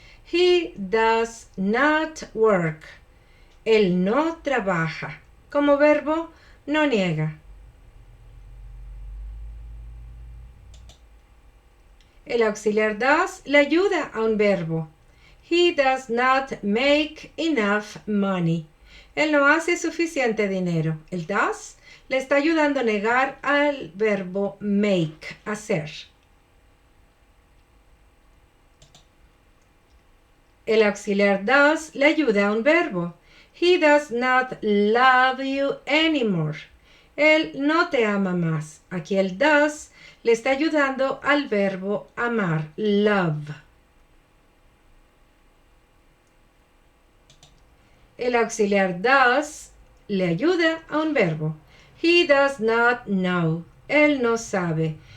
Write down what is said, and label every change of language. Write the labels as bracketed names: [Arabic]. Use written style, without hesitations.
[English] He does not work. [Spanish] Él no trabaja. Como verbo, no niega. El auxiliar does le ayuda a un verbo. [English] He does not make enough money. [Spanish] Él no hace suficiente dinero. El does le está ayudando a negar al verbo make, hacer. El auxiliar does le ayuda a un verbo. [English] He does not love you anymore. [Spanish] Él no te ama más. Aquí el does le está ayudando al verbo amar, love. El auxiliar does le ayuda a un verbo. [English] He does not know. [Spanish] Él no sabe.